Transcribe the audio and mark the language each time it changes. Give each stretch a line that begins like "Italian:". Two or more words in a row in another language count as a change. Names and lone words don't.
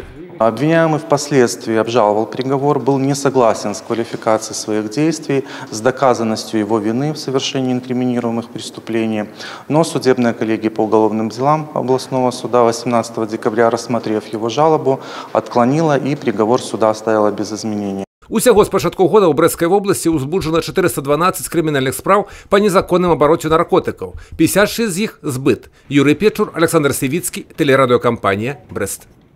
Russian: Обвиняемый впоследствии обжаловал приговор, был не согласен с квалификацией своих действий, с доказанностью его вины в совершении инкриминируемых преступлений. Но судебная коллегия по уголовным делам областного суда 18 декабря, рассмотрев его жалобу, отклонила, и приговор суда оставила без изменений.
Belarusian: Усяго з пачатку года ў Брэсцкай вобласці ўзбуджана 412 крымінальных спраў па незаконным абароце наркотыкаў. 56 з іх збыт. Юрый Печур, Александр Сівіцкі, тэлерадыёкампанія Брэст.